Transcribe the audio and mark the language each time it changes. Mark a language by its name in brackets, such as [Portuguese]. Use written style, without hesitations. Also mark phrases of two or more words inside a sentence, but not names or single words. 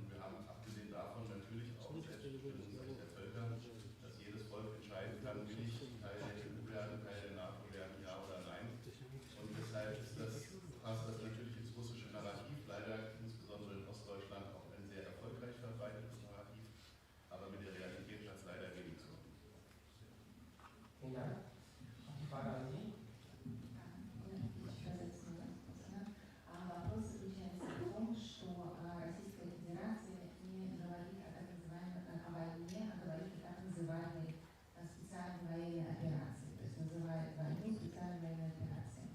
[German] Und wir haben abgesehen davon natürlich auch das Selbstbestimmungsrecht der Völker, dass jedes Volk entscheiden kann, will ich Teil der EU werden, Teil der NATO werden, ja oder nein. Und deshalb passt das natürlich ins russische Narrativ, leider insbesondere in Ostdeutschland auch ein sehr erfolgreich verbreitetes Narrativ, aber mit der Realität hat es leider wenig zu tun. Vielen Dank. Auch die Frage an Sie. [Russian] Вопрос заключается в том, что Российская Федерация не говорит о так называемой о войне, а говорит о так называемой специальной военной операции, то есть называет войну специальной военной операцией.